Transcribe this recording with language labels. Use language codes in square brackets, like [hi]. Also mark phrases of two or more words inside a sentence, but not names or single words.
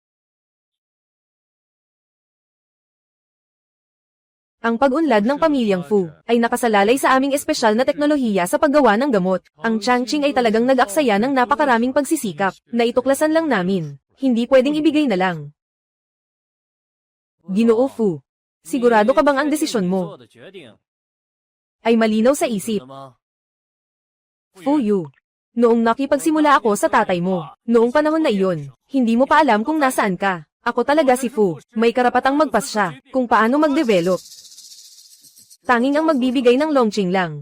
[tl] Ang pag-unlad ng pamilyang Fu ay nakasalalay sa aming espesyal na teknolohiya sa paggawa ng gamot. Ang Changqing ay talagang nag-aksaya ng napakaraming pagsisikap na ituklasan lang namin. Hindi pwedeng ibigay na lang. Ginoo Fu, sigurado ka bang ang desisyon mo [zh] 做的决定 [tl] ay malinaw sa isip? [zh] 了吗？ [tl] Fu Yu, noong nakipagsimula ako sa tatay mo, noong panahon na iyon, hindi mo pa alam kung nasaan ka. Ako talaga si Fu, may karapatang magpasya kung paano mag-develop. Tanging ang magbibigay ng Longqing lang.